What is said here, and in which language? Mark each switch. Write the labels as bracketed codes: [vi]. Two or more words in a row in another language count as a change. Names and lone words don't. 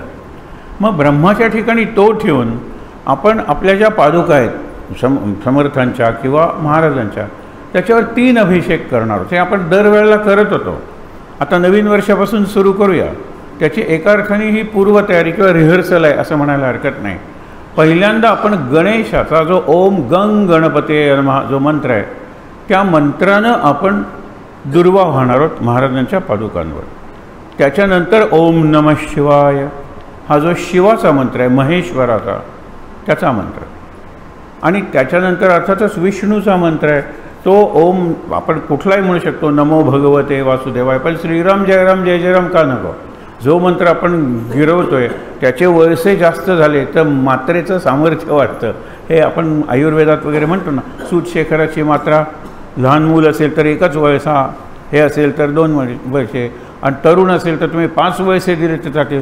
[mr] मग ब्रह्माच्या ठिकाणी तो ठेवून आपण आपल्या ज्या पादुका आहेत समर्थांच्या किंवा महाराजांच्या, त्याच्यावर 3 अभिषेक करणार. ते आपण दरवेळेला करत होतो, आता नवीन वर्षापासून सुरू करूया. त्याची एका अर्थाने ही पूर्वतयारी किंवा रिहर्सल आहे असं म्हणायला हरकत नाही. पहिल्यांदा आपण गणेशाचा जो [sa] ओम गंग गणपते नमः [mr] जो मंत्र आहे, त्या मंत्रानं आपण दुर्वा वाहणार आहोत महाराजांच्या पादुकांवर. त्याच्यानंतर [sa] ओम नमः शिवाय [mr] हा जो शिवाचा मंत्र आहे, महेश्वराचा, त्याचा मंत्र. आणि त्याच्यानंतर अर्थातच विष्णूचा मंत्र आहे, तो ओम आपण कुठलाही म्हणू शकतो, [sa] नमो भगवते वासुदेवाय. [mr] पण श्रीराम जयराम जय जयराम का नको? जो मंत्र आपण गिरवतोय त्याचे वळसे जास्त झाले तर मात्रेचं सामर्थ्य वाढतं. हे आपण आयुर्वेदात वगैरे म्हणतो ना, सूतशेखराची मात्रा, लहान मूल असेल तर 1च वळसा, हे असेल तर 2 वळसे, आणि तरुण असेल तर तुम्ही 5 वळसे दिले तर चालतील.